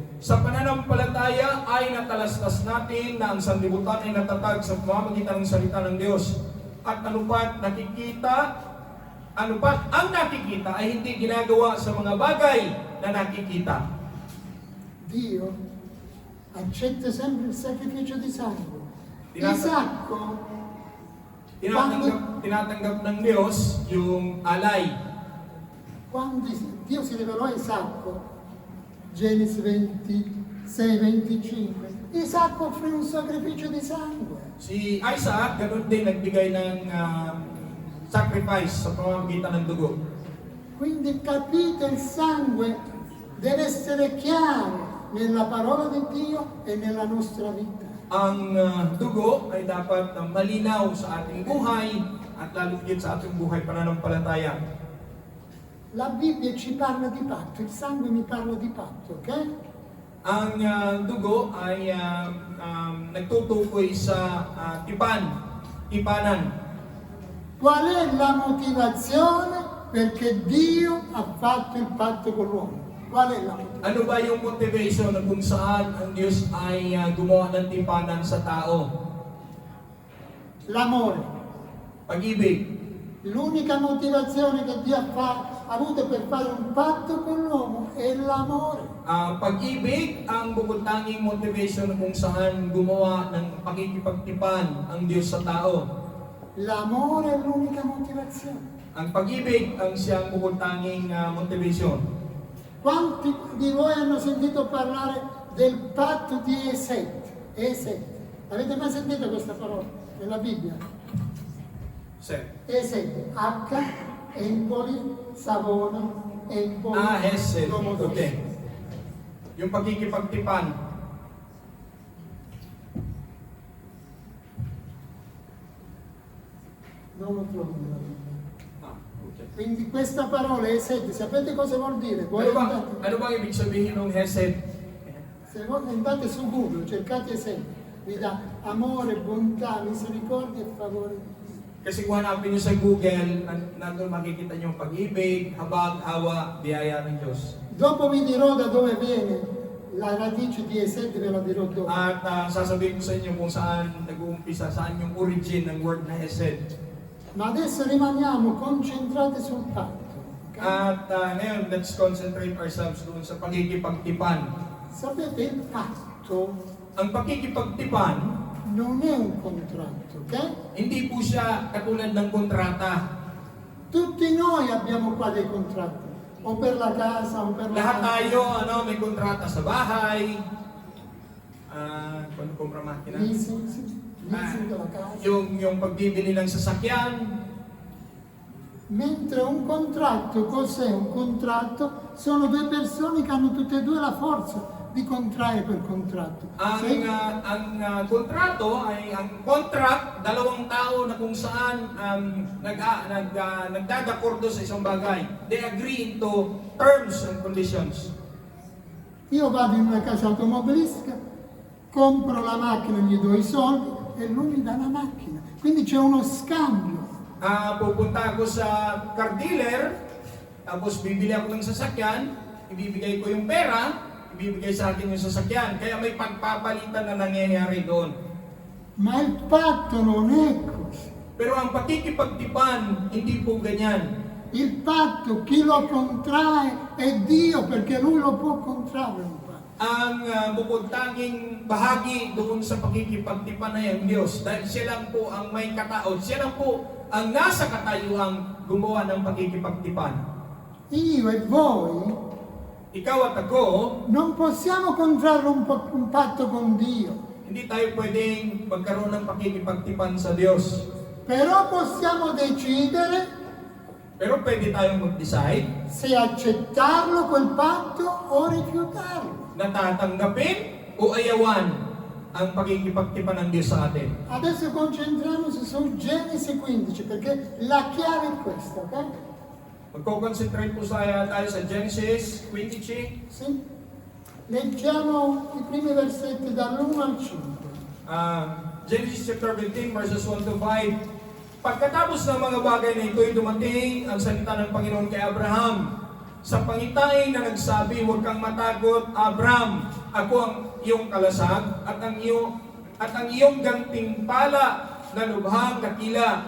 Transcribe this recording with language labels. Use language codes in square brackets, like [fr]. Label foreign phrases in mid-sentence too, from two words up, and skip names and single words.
[tl] Sa pananampalataya ay natalastas natin na ang sanlibutan ay natatag sa pamamagitan ng salita ng Diyos. At ang nakikita ay hindi ginagawa sa mga bagay na nakikita. [it] Dio accetta sempre il sacrificio di sangue. [tl] Tinata- Isacco, Tinatanggap ng Diyos yung alay. [it] quando Dio si rivelò a Isacco, Genesi 26:25, Isacco offrì un sacrificio di sangue. [tl] Si Isaac, ganun din nagbigay ng sacrifice sa pamamagitan ng dugo. [it] Quindi capite, il sangue deve essere chiaro nella parola di Dio e nella nostra vita. [tl] Ang dugo ay dapat malinaw sa ating buhay at lalo higit sa ating buhay pananampalataya. [it] La Bibbia ci parla di patto, il sangue mi parla di patto, ok? [tl] Ang dugo ay nagtutukoy sa tipanan. [it] Qual è la motivazione perché Dio ha fatto il patto con l'uomo? Qual è la motivazione? [tl] Ano ba yung motivation na kung saan ang Diyos ay gumawa ng tipanan sa tao? [it] L'amore. [tl] Pag-ibig. [it] L'unica motivazione che Dio ha avuto per fare un patto con l'uomo è l'amore. [tl] Pag-ibig ang bukod tanging motivation kung saan gumawa ng pakikipagtipan ang Diyos sa tao. [it] L'amore è l'unica motivazione. [tl] Ang pag-ibig ang siyang bukod tanging motivation. [it] Quanti di voi hanno sentito parlare del patto di Esed? Esed. Avete mai sentito questa parola nella Bibbia? Sir. Esed. H, Empoli, Savona, Empoli. Hesed. Domodossola. [tl] Okay. Yung pagkikipagtipan. [it] Non lo trovo nella Bibbia. Okay. Quindi questa parola Esed, sapete cosa vuol dire? Voi andate, [tl] Ano bang ibig sabihin ng Hesed? [it] se voi andate su Google, cercate Esed, vi dà amore, bontà, misericordia e favore. [tl] Kasi kung hanapin nyo sa Google, nandun makikita nyo yung pag-ibig, habag, hawa, biyaya ng Diyos. [it] Dopo vi dirò da dove viene la radice di Esed, ve la dirò dopo. [tl] At sasabihin ko sa inyo kung saan nag-uumpisa, saan yung origin ng word na Hesed. [it] Ma adesso rimaniamo concentrati sul patto. Ok? [tl] At ngayon, [en] let's concentrate ourselves [tl] doon sa pagkikipagtipan. [it] Sapete, il patto [tl] Ang pagkikipagtipan, [it] non è un contratto, ok? [tl] hindi po siya katulad ng kontrata. [it] Tutti noi abbiamo qua dei contratti, o per la casa, o per la [tl] Lahat tayo, may kontrata sa bahay, kung [it] compra makina, leasing, leasing della casa. [tl] yung pagbibili ng sasakyan. [it] Mentre un contratto, cos'è un contratto? Sono due persone che hanno tutte e due la forza di contrarre quel contratto. [tl] Ang kontrato ay ang contract, dalawang tao na kung saan nagdadakordo sa isang bagay. [en] They agree into terms and conditions. [it] Io vado in una casa automobilistica, compro la macchina, gli do i soldi e lui mi dà la macchina. Quindi c'è uno scambio. [tl] Pupunta ako sa car dealer, tapos bibili ako ng sasakyan, ibibigay ko yung pera, ibibigay sa akin yung sasakyan. Kaya may pagpapalitan na nangyayari doon. [it] Ma il patto non è così. [tl] Pero ang pakikipagtipan, hindi po ganyan. [it] Il patto, chi lo contrae è Dio, perché lui lo può contrarre un patto. [tl] Ang bukod tanging bahagi doon sa pakikipagtipan na yung Diyos. Dahil siya lang po ang may katao, siya lang po ang nasa katayuang gumawa ng pakikipagtipan. [it] Io e voi [tl] Ikaw at ako, [it] non possiamo contrarre un patto con Dio, [tl] hindi tayo pwedeng magkaroon ng pakikipagtipan sa Diyos. [it] però possiamo decidere [tl] Pero pwede tayong mag-decide [it] se accettarlo quel patto o rifiutarlo. [tl] na tatanggapin o ayawan ang pakikipagtipan ng Diyos sa atin. [it] Adesso concentriamoci su Genesi 15 perché la chiave è questa, ok? [tl] Magko-concentrate po tayo sa Genesis 15. [it] Sì? Leggiamo i primi versetti dall'1 al 5. [en] Genesis chapter 15 verses 1 to 5. [tl] Pagkatapos ng mga bagay na ito'y dumating ang salita ng Panginoon kay Abraham sa pangitain na nagsabi, huwag kang matakot, Abraham, ako ang iyong kalasag at ang iyong gantimpala na lubhang dakila.